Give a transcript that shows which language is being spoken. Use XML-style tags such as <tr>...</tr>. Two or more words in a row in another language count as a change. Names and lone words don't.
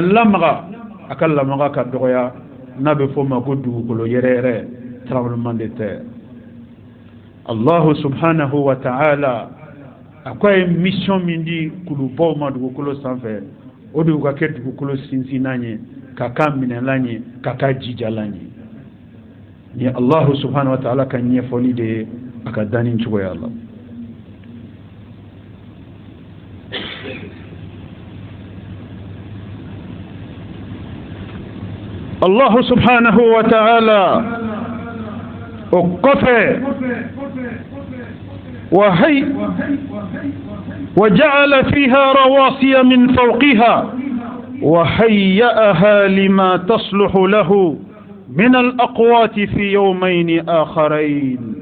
<bm>lamaga a ka lamaga ka dɔgɔya n'a bɛ fɔ ma ko dugukolo yɛrɛ yɛrɛ</bm> <fr>tremblement de terre</fr> <ar>الله سبحانه وتعالى</ar> <bm>a ko a ye mission min di kulubaw ma dugukolo sanfɛ o de ka kɛ dugukolo sinsinnan ye ka k'a minɛlan ye ka k'a jijalan ye ni</bm> <ar>الله سبحانه وتعالى</ar> <bm>ka ɲɛfɔli de ye a ka danni cogoya la</bm> <ar>الله سبحانه وتعالى وقفه وجعل فيها رواسي من فوقها وهيئها لما تصلح له من الأقوات في يومين آخرين</ar>